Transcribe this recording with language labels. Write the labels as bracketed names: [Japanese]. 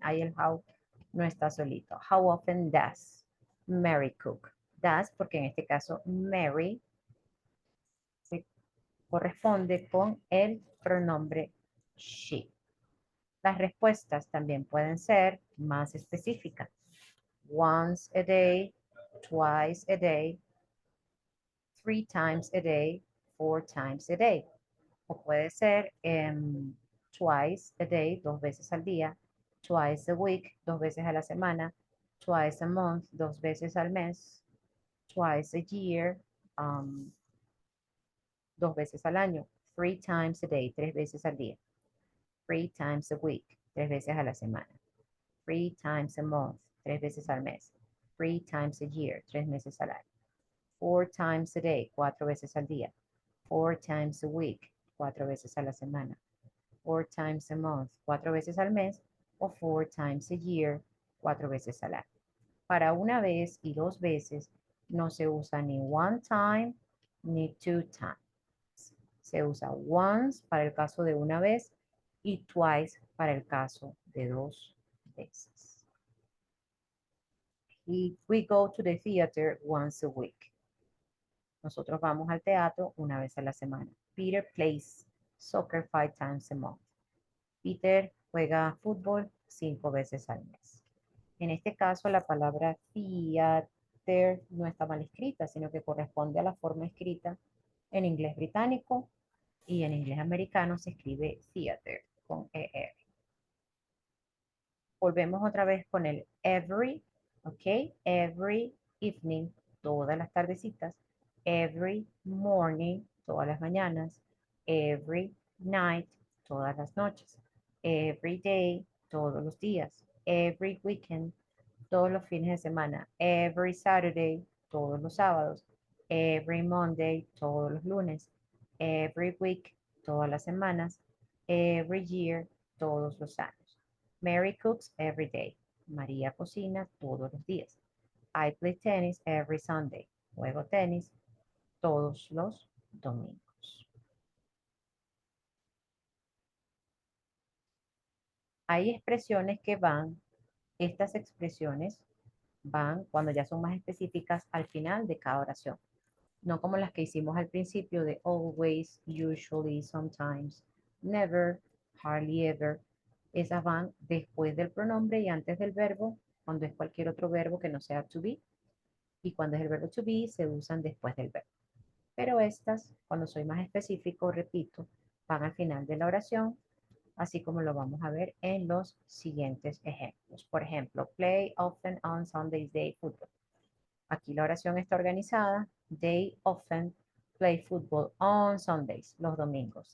[Spanish] Ahí el how no está solito. [English] How often does Mary cook? [Spanish] Does, porque en este caso Mary se corresponde con el pronombre she. Las respuestas también pueden ser más específicas. [English] Once a day, twice a day, 3 times a day, 4 times a day. [Spanish] O puede ser twice a day, 2 veces al día, twice a week, 2 veces a la semana, twice a month, 2 veces al mes, twice a year, 2 veces al año, 3 times a day, 3 veces al día, 3 times a week, 3 veces a la semana, 3 times a month, 3 veces al mes, 3 times a year, 3 meses al año, 4 times a day, 4 veces al día, 4 times a week, 4 veces a la semana, 4 times a month, 4 veces al mes, o 4 times a year, 4 veces al año. Para una vez y 2 veces no se usa ni one time ni 2 times. Se usa once para el caso de una vez y twice para el caso de 2 veces. [English] Y we go to the theater once a week. [Spanish] Nosotros vamos al teatro una vez a la semana. [English] Peter plays soccer 5 times a month. [Spanish] Peter juega fútbol 5 veces al mes. En este caso, la palabra theater no está mal escrita, sino que corresponde a la forma escrita en inglés británico y en inglés americano se escribe theater con ER. Volvemos otra vez con el every, ¿ok? Every evening, todas las tardecitas. Every morning, todas las mañanas. Every night, todas las noches. Every day, todos los días. Every weekend, todos los fines de semana. Every Saturday, todos los sábados. Every Monday, todos los lunes. Every week, todas las semanas. Every year, todos los años. [English] Mary cooks every day. [Spanish] María cocina todos los días. [English] I play tennis every Sunday. [Spanish] Juego tenis todos los domingos. Hay expresiones que van, estas expresiones van cuando ya son más específicas al final de cada oración. No como las que hicimos al principio de always, usually, sometimes, never, hardly ever. Esas van después del pronombre y antes del verbo, cuando es cualquier otro verbo que no sea to be. Y cuando es el verbo to be, se usan después del verbo. Pero estas, cuando soy más específico, repito, van al final de la oración, así como lo vamos a ver en los siguientes ejemplos. Por ejemplo, [English] play often on Sundays, day football. [Spanish] Aquí la oración está organizada. [English] They often play football on Sundays, [Spanish] los domingos.